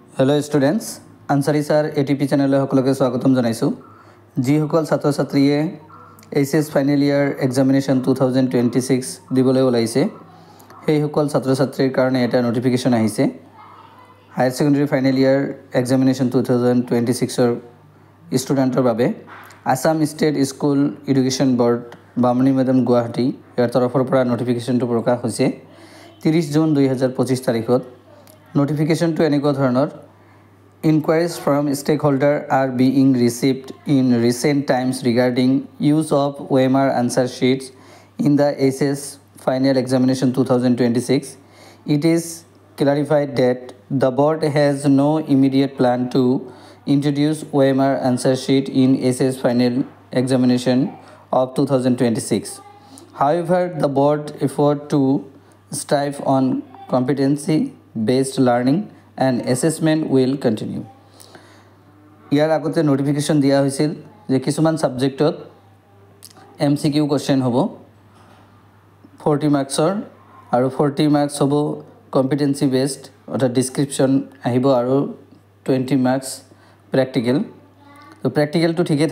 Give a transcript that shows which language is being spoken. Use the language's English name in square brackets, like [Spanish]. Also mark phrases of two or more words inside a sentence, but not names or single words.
[English] hello students [Assamese] आनसारी सर एटीपी चैनल সকলকে স্বাগতম জানাইছো যিসকল ছাত্ৰ ছাত্ৰীয়ে [English] HS final year examination [Assamese] 2026 দিবলৈ ওলাইছে সেই সকল ছাত্ৰ ছাত্ৰীৰ কাৰণে এটা নোটিফিকেশন আহিছে [English] higher secondary final year examination [Assamese] 2026 ৰ ষ্টুডেণ্টৰ বাবে আসাম ষ্টেট স্কুল এডুকেশ্যন বোৰ্ড বামনি মেডাম গুৱাহাটী ইয়াৰ তৰফৰ পৰা নোটিফিকেশনটো প্ৰকাশ হৈছে 30 জুন 2025 তাৰিখত নোটিফিকেশনটো এনেকুৱা ধৰণৰ [English] Inquiries from stakeholders are being received in recent times regarding use of OMR answer sheets in the SS Final Examination 2026. It is clarified that the board has no immediate plan to introduce OMR answer sheet in SS Final Examination of 2026. However, the board effort to strive on competency-based learning and assessment will continue. [Assamese] ইয়াৰ আগতে নোটিফিকেশন দিয়া হৈছিল যে কিছুমান সাবজেক্টত [English] MCQ question [Assamese] হ'ব 40 মাৰ্কছৰ আৰু 40 মাৰ্কছ হ'ব [English] competency based [Assamese] অৰ্থাৎ ডেসক্ৰিপচন আহিব আৰু 20 মাৰ্কছ প্ৰ্যাকটিক্যাল তো প্ৰ্যাকটিক্যালটো ঠিকই